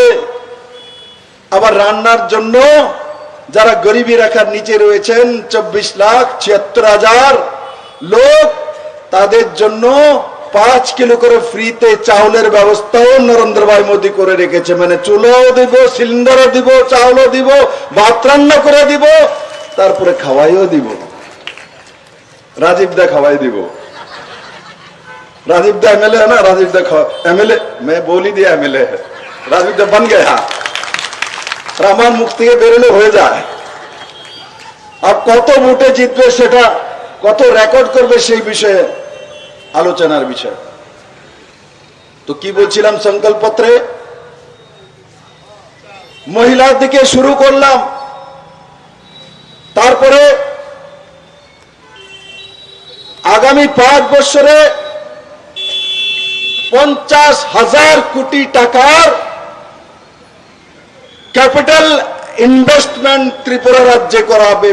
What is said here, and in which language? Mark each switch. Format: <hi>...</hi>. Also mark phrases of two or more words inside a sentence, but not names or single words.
<bn>আবার রান্নার জন্য যারা গরিবী রেখার নিচে রয়েছেন 24,76,000 লোক, তাদের জন্য 5 কিলো করে ফ্রিতে চাউলের ব্যবস্থাও নরেন্দ্র ভাই মোদী করে রেখেছে। মানে চুলাও দিব, সিলিন্ডারও দিব, চাউলও দিব, ভাত রান্না করে দিব, তারপরে খাওয়াইও দিব। রাজীব দা খাওয়াই দিব।</bn> <hi>राजीव दा एमएलए है ना, राजीव दा एमएलए, मैं बोल ही दिया एमएलए है, राजीव दा बन गया।</hi> <bn>রামান মুখ থেকে বেরোলে হয়ে যায়। আর কত ভোটে জিতবে সেটা, কত রেকর্ড করবে সেই বিষয়ে আলোচনার বিষয়। তো কি বলছিলাম, সংকল্পপত্রে মহিলার দিকে শুরু করলাম, তারপরে আগামী 5 বছরে 50,000 কোটি টাকার</bn> <en>capital investment</en> <bn>ত্রিপুরা রাজ্যে করা হবে।</bn>